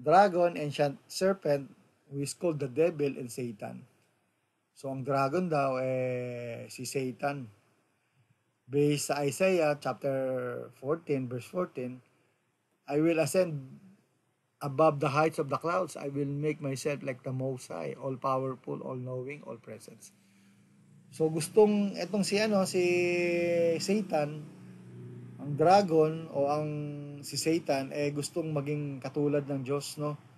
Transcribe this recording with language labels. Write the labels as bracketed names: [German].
[English] Dragon, ancient serpent, who is called the devil and Satan. [Filipino] So, ang dragon daw si Satan. [English] Based sa Isaiah chapter 14, verse 14, I will ascend above the heights of the clouds. I will make myself like the Most High, all-powerful, all-knowing, all-present. [Filipino] So, etong si Satan, ang dragon o si Satan gustong maging katulad ng Diyos, no?